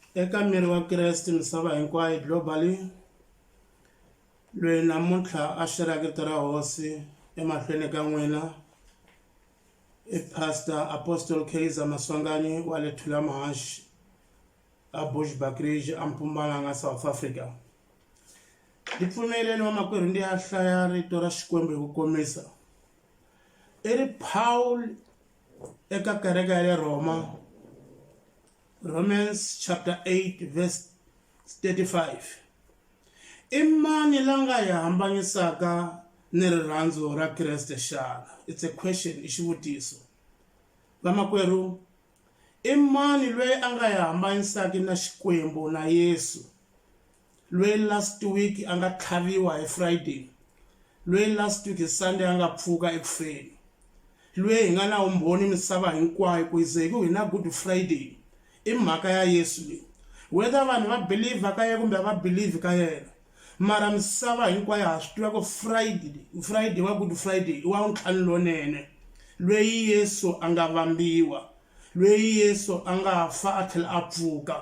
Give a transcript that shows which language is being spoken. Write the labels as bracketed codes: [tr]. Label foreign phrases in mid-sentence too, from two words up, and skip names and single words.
[ts] eka miri wa Kreste misava hinkwayo globally loyi namuntlha a xeraka rito ra hosi emahlweni ka n'wina i Pastor Apostle Kaiser Maswangani wa le Thulamahashe a Bushbuckridge a Mpumalanga South Africa. Ndi pfumeleni vamakwerhu ndi ya hlaya rito ra Xikwembu hi ku komisa. I ri Paul eka kereke ya le Roma, [en] Romans chapter 8 verse 35. [ts] I mani la nga hi hambanyisaka ni rirhandzu ra Kreste xana? [en] It's a question, [ts] i xivutiso. Vamakwerhu, i mani loyi a nga hi hambanyisaka na Xikwembu na Yesu? Loyi [en] last week [ts] a nga tlhaviwa hi Friday, loyi [en] last week Sunday [ts] a nga pfuka ekufeni, loyi hi nga na vumbhoni misava hinkwayo ku ze hi na Good Friday. I mhaka ya Yesu leyi, whether vanhu va believe ka yena kumbe va believe ka yena, mara misava hinkwayo ha swi tiva ku Friday wa Good Friday i wa ntlhanu lonene, loyi Yesu a nga vambiwa, loyi Yesu a nga fa a tlhela a pfuka.